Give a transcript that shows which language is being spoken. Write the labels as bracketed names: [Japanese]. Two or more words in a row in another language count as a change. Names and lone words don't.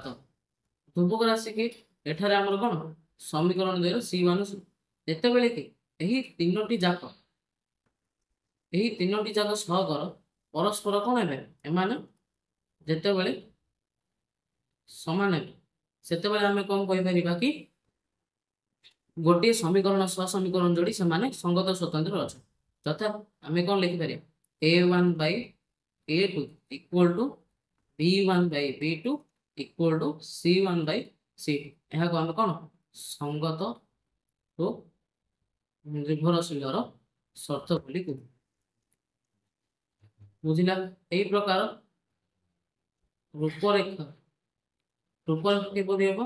[Odia] ଧ୍ରୁବକ ରାଶି କି ଏଠାରେ ଆମର କଣ ସମୀକରଣ ଦେଲେ c1 ଯେତେବେଳେ କି ଏହି ତିନୋଟି ଯାକ ସହଗର ପରସ୍ପର କଣ ହେବେ? ଏମାନେ ଯେତେବେଳେ ସମାନ ହେବେ ସେତେବେଳେ ଆମେ କଣ କହିପାରିବା କି ଗୋଟିଏ ସମୀକରଣ ସହ ସମୀକରଣ ଯୋଡ଼ି ସେମାନେ ସଙ୍ଗତ ସ୍ୱତନ୍ତ୍ର ଅଛନ୍ତି। ଯଥା ଆମେ କଣ ଲେଖିପାରିବା? [English] a1 by a2 equal to b1 by b2 equal to c1 by c2 [Odia] ଏହାକୁ ଆମେ କଣ ସଙ୍ଗତ ଓ ନିର୍ଭରଶୀଳର ସର୍ତ୍ତ ବୋଲି କହୁ। ବୁଝିଲା? ଏହି ପ୍ରକାର ରୂପରେଖ କିପରି ହେବ?